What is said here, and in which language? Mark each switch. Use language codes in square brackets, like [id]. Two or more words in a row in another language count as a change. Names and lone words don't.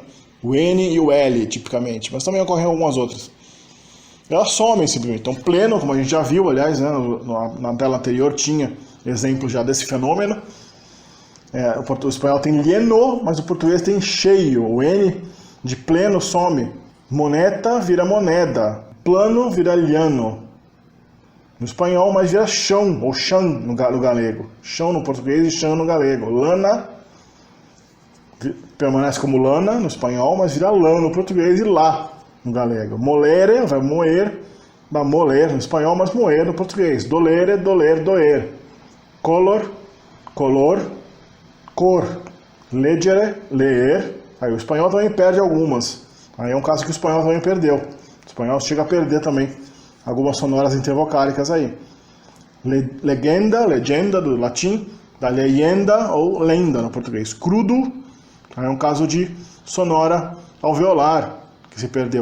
[pt] O N e o L, tipicamente, mas também ocorrem algumas outras. Elas somem simplesmente. Então, pleno, como a gente já viu, aliás, né, na tela anterior tinha exemplo já desse fenômeno. O espanhol tem lleno, mas o português tem cheio. O N de pleno some. Moneta vira moneda. Plano vira llano. No espanhol, mas vira chão, ou chão no galego. Chão no português e chão no galego. Lana permanece como lana no espanhol, mas vira lã no português e lá no galego. Molere vai moer, vai moler no espanhol, mas moer no português. Dolere, doler, doer. Color, color, cor. Legere, ler. Aí o espanhol também perde algumas. Aí é um caso que o espanhol também perdeu. O espanhol chega a perder também algumas sonoras intervocálicas aí. Legenda, legenda do latim, da leyenda ou lenda no português. Crudo, aí é um caso de sonora alveolar, que se perdeu.